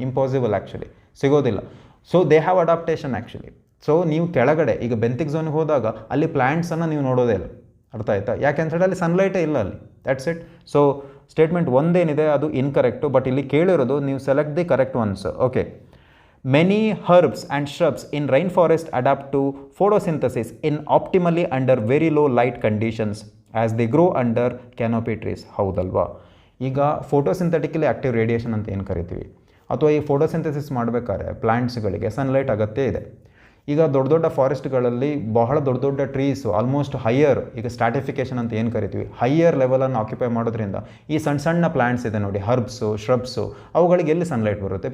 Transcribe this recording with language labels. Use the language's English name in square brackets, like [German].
[English] Impossible actually, ಸಿಗೋದಿಲ್ಲ. So they have adaptation actually. [Kannada] So ನೀವು ಕೆಳಗಡೆ ಈಗ ಬೆಂತಿಕ್ ಝೋನ್ಗೆ ಹೋದಾಗ ಅಲ್ಲಿ ಪ್ಲ್ಯಾಂಟ್ಸನ್ನು ನೀವು ನೋಡೋದೇ ಇಲ್ಲ, ಅರ್ಥ ಆಯ್ತಾ. ಯಾಕೆ ಅಂತ ಹೇಳಿ ಅಲ್ಲಿ ಸನ್ಲೈಟೇ ಇಲ್ಲ ಅಲ್ಲಿ, ದ್ಯಾಟ್ಸ್ ಇಟ್. ಸೊ ಸ್ಟೇಟ್ಮೆಂಟ್ ಒಂದೇನಿದೆ ಅದು ಇನ್ಕರೆಕ್ಟು, ಬಟ್ ಇಲ್ಲಿ ಕೇಳಿರೋದು ನೀವು select the correct once. Okay. [English] Many herbs and shrubs in rainforest adapt to photosynthesis in optimally under very low light conditions as they grow under canopy trees. [Kannada] ಹೌದಲ್ವಾ. ಈಗ ಫೋಟೋಸಿಂಥೆಟಿಕಲಿ active radiation ಅಂತ ಏನು ಕರಿತೀವಿ, ಅಥವಾ ಈ ಫೋಟೋಸಿಂಥೆಸಿಸ್ ಮಾಡಬೇಕಾದ್ರೆ ಪ್ಲಾಂಟ್ಸ್ಗಳಿಗೆ ಸನ್ಲೈಟ್ ಅಗತ್ಯ ಇದೆ. ಈಗ ದೊಡ್ಡ ದೊಡ್ಡ ಫಾರೆಸ್ಟ್ಗಳಲ್ಲಿ ಬಹಳ ದೊಡ್ಡ ದೊಡ್ಡ ಟ್ರೀಸು ಆಲ್ಮೋಸ್ಟ್ ಹೈಯರ್, ಈಗ ಸ್ಟ್ರಾಟಿಫಿಕೇಷನ್ ಅಂತ ಏನು ಕರಿತೀವಿ, ಹೈಯರ್ ಲೆವೆಲನ್ನು ಆಕ್ಯುಪೈ ಮಾಡೋದ್ರಿಂದ ಈ ಸಣ್ಣ ಸಣ್ಣ ಪ್ಲ್ಯಾಂಟ್ಸ್ ಇದೆ ನೋಡಿ, ಹರ್ಬ್ಸು, ಶ್ರಬ್ಸು, ಅವುಗಳಿಗೆ ಎಲ್ಲಿ ಸನ್ಲೈಟ್ ಬರುತ್ತೆ?